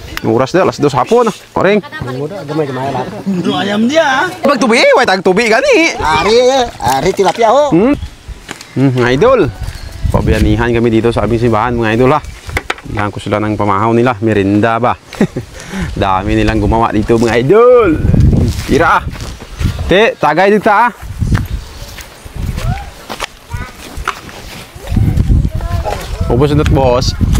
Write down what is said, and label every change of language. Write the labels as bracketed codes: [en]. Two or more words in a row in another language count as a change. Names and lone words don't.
[tl] Oras na, alas 2 hapon. Oring. [ceb] Ayam dia. Pagtubi, way tagtubi gani. [hil] Ari tilapia ho. [tl] Mga idol. Pabayanihan kami dito sa aming simbahan, mga idol ha. Bihan ko sila ng pamahaw nila, merinda ba. Dami nilang gumawa dito, mga idol. Tira ah. Te, tagay dito ah. Ubos na boss.